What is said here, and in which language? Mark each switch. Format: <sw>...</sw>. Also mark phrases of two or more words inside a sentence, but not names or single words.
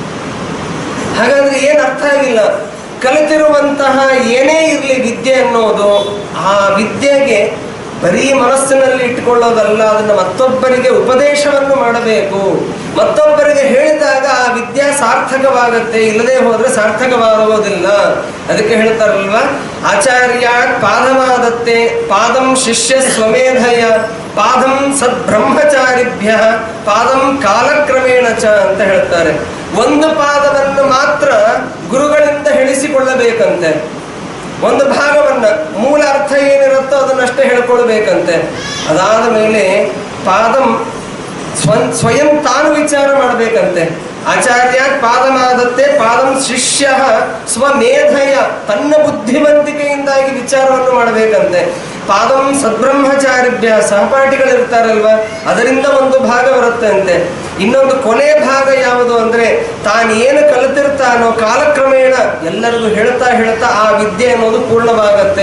<kn>ಹಾಗಾದ್ರೆ ಏನು ಅರ್ಥ ಆಗಿಲ್ಲ, ಕಲಿತಿರುವಂತಹ ಏನೇ ಇರಲಿ ವಿದ್ಯೆ ಅನ್ನೋದು, ಆ ವಿದ್ಯೆಗೆ ಬರೀ ಮನಸ್ಸಿನಲ್ಲಿ ಇಟ್ಟುಕೊಳ್ಳೋದಲ್ಲ, ಅದನ್ನು ಮತ್ತೊಬ್ಬರಿಗೆ ಉಪದೇಶವನ್ನು ಮಾಡಬೇಕು. ಮತ್ತೊಬ್ಬರಿಗೆ ಹೇಳಿದಾಗ ಆ ವಿದ್ಯೆ ಸಾರ್ಥಕವಾಗತ್ತೆ, ಇಲ್ಲದೆ ಹೋದ್ರೆ ಸಾರ್ಥಕವಾಗುವುದಿಲ್ಲ. ಅದಕ್ಕೆ ಹೇಳ್ತಾರಲ್ವಾ,</kn> <sa>ಆಚಾರ್ಯ ಪಾದಮಾದತ್ತೆ ಪಾದಂ ಶಿಷ್ಯ ಸ್ವಮೇಧಯ ಪಾದಂ ಸದ್ಬ್ರಹ್ಮಚಾರಿಭ್ಯ ಪಾದಂ ಕಾಲಕ್ರಮೇಣ ಚ</sa> <kn>ಅಂತ ಹೇಳ್ತಾರೆ. ಒಂದು ಪಾದವನ್ನು ಮಾತ್ರ ಗುರುಗಳಿಂದ ಹೇಳಿಸಿಕೊಳ್ಳಬೇಕಂತೆ, ಒಂದು ಭಾಗವನ್ನ, ಮೂಲ ಅರ್ಥ ಏನಿರುತ್ತೋ ಅದನ್ನಷ್ಟೇ ಹೇಳ್ಕೊಳ್ಬೇಕಂತೆ. ಅದಾದ ಮೇಲೆ</kn> <sa>ಪಾದಂ ಸ್ವಯಂ</sa> <kn>ತಾನು ವಿಚಾರ ಮಾಡಬೇಕಂತೆ.</kn> <sa>ಆಚಾರ್ಯ ಪಾದಮಾದತ್ತೆ ಪಾದಂ ಶಿಷ್ಯ ಸ್ವಮೇಧಯ,</sa> <kn>ತನ್ನ ಬುದ್ಧಿವಂತಿಕೆಯಿಂದಾಗಿ ವಿಚಾರವನ್ನು ಮಾಡಬೇಕಂತೆ.</kn> <sa>ಪಾದಂ ಸದ್ಬ್ರಹ್ಮಚಾರಿಭ್ಯ,</sa> <kn>ಸಹಪಾಠಿಗಳಿರ್ತಾರಲ್ವ, ಅದರಿಂದ ಒಂದು ಭಾಗ ಬರುತ್ತೆ ಅಂತೆ. ಇನ್ನೊಂದು ಕೊನೆ ಭಾಗ ಯಾವುದು ಅಂದ್ರೆ, ತಾನೇನು ಕಲಿತಿರ್ತಾನೋ ಕಾಲಕ್ರಮೇಣ ಎಲ್ಲರಿಗೂ ಹೇಳ್ತಾ ಹೇಳ್ತಾ ಆ ವಿದ್ಯೆ ಅನ್ನೋದು ಪೂರ್ಣವಾಗತ್ತೆ.</kn>